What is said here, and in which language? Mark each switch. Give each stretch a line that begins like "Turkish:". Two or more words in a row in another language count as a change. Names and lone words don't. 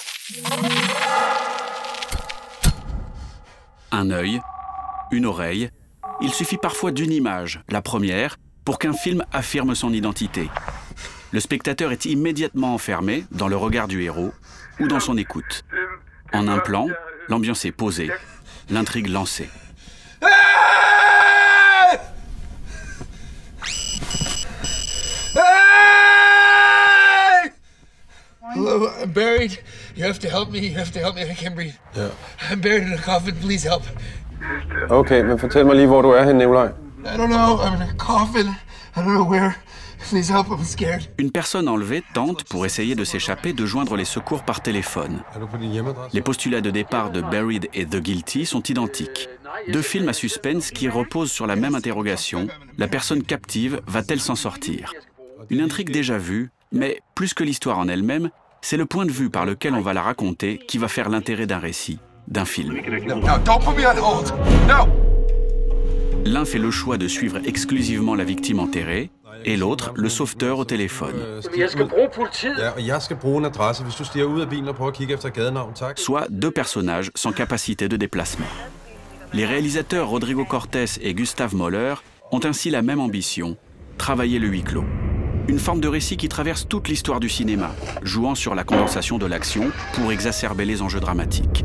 French: Un œil, une oreille, il suffit parfois d'une image, la première, pour qu'un film affirme son identité. Le spectateur est immédiatement enfermé dans le regard du héros ou dans son écoute. En un plan, l'ambiance est posée, l'intrigue lancée.
English: Hello, I'm buried. You have to help me. You have to help me. I can't breathe.
Danish: Ja.
English: I'm buried in a coffin. Please help.
Danish: Okay, men fortæl mig lige, hvor du er henne, Nikolaj.
English: I don't know. I'm in a coffin. I don't know where. Please help. I'm scared.
French: Une personne enlevée tente, pour essayer de s'échapper, de joindre les secours par téléphone.
Danish: Er du på din hjemmeadresse?
French: Les postulats de départ de Buried et The Guilty sont identiques. Deux films à suspense qui reposent sur la même interrogation. La personne captive va-t-elle s'en sortir? Une intrigue déjà vue, mais plus que l'histoire en elle-même, c'est le point de vue par lequel on va la raconter qui va faire l'intérêt d'un récit, d'un film.
English: No, don't put me on hold. No.
French: L'un fait le choix de suivre exclusivement la victime enterrée, et l'autre, le sauveteur au téléphone.
Danish: Ja, og jeg skal bruge en adresse. Hvis du stiger ud af bilen og prøver at kigge efter gadenavn, tak.
French: Soit deux personnages sans capacité de déplacement. Les réalisateurs Rodrigo Cortés et Gustav Möller ont ainsi la même ambition, travailler le huis clos. Une forme de récit qui traverse toute l'histoire du cinéma, jouant sur la condensation de l'action pour exacerber les enjeux dramatiques.